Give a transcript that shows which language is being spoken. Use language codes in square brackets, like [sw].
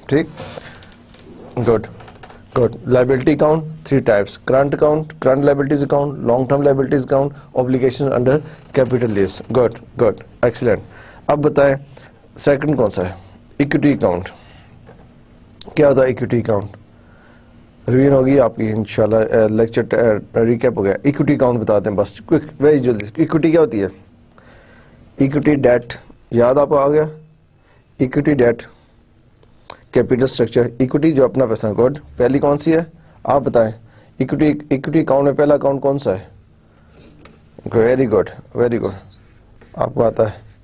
[en] ٹھیک, good good. Liability account 3 types, current account, current liabilities account, long term liabilities account, obligation under capital lease. Good good, excellent. [ur] اب بتائیں second کون سا ہے؟ Equity account. کیا ہوتا ہے اکوٹی اکاؤنٹ؟ ریویژن ہوگی آپ کی انشاءاللہ, لیکچر ریکیپ ہو گیا. اکوٹی اکاؤنٹ بتاتے ہیں بس کوئک, ویری جلدی. اکوٹی کیا ہوتی ہے؟ اکوٹی ڈیٹ, یاد آپ کو آ گیا؟ Equity date, capital structure. Equity جو اپنا پیسہ. گڈ. پہلی کون سی ہے آپ بتائیں؟ اکوٹی اکاؤنٹ میں پہلا اکاؤنٹ کون سا ہے؟ [en] very good very good, [ur] آپ کو آتا ہے.